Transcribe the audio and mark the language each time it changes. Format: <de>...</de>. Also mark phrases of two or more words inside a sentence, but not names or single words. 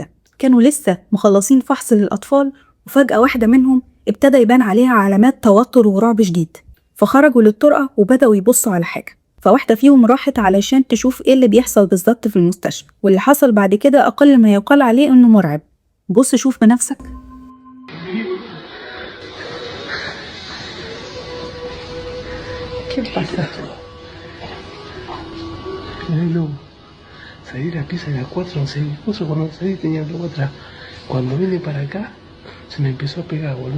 <ar>كانوا لسه مخلصين فحص للاطفال، وفجأة واحدة منهم ابتدى يبان عليها علامات توتر ورعب شديد، فخرجوا للطرقة وبدأوا يبصوا على حاجة. فواحدة فيهم راحت علشان تشوف ايه اللي بيحصل بالظبط في المستشفى، واللي حصل بعد كده أقل ما يقال عليه إنه مرعب. بص شوف بنفسك.</ar> <es>¿Qué pasa? No, salí la pieza de la 4, no sé, mi esposo cuando salí tenía algo atrás. Cuando vine para acá, se me empezó a pegar, boludo.</es>